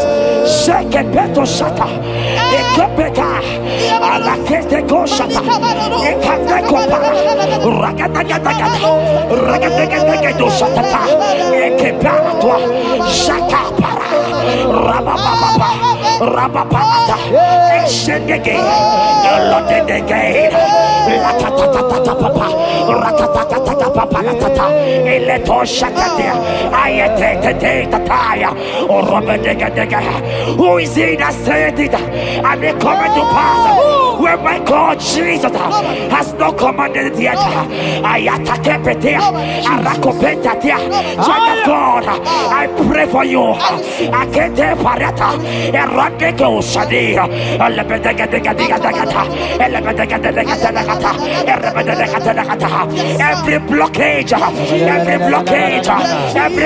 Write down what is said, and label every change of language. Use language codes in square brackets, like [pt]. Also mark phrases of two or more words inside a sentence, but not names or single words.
[en] Shake it, Beto Shata. Ekepeka. Alakete go Shata. Ekateko para. Ragatagatagat. Ragatagatagat Shata. Ekepara. Shata para. Rabababa. Rababata. Exendege. Lotedege. Latatatata papa. Ratatatata papa. Latata. Eleto Shatatia. Ayete tataya. Or Robedega. Who is he that said it? And they come to pass where my God Jesus has not commanded it yet. Ayatakepetia, Arakopetatia, Child of God, I pray for you. Akete parata, Eradeko Shadi, every blockage, every blockage, every